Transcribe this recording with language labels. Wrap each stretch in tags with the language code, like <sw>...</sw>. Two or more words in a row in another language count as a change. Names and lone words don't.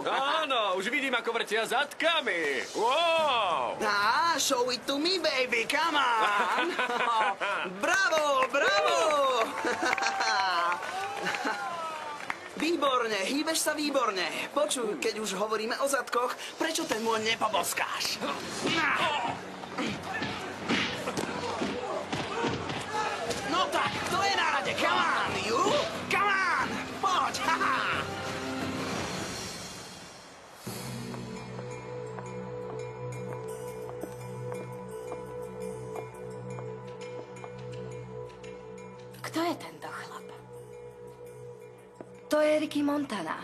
<sk>Áno, už vidím, ako vrtia zadkami. Wow!</sk> <en>Show it to me, baby, come on!</en> <sk>Bravo, bravo! Výborne, hýbeš sa výborne. Počuj, keď už hovoríme o zadkoch, prečo ten môj nepoboskáš? No tak, to je na rade,</sk> <en>come on, you! Come on!</en> <sk>Poď, haha! Kto je tento chlap? To je Ricky Montana.</sk>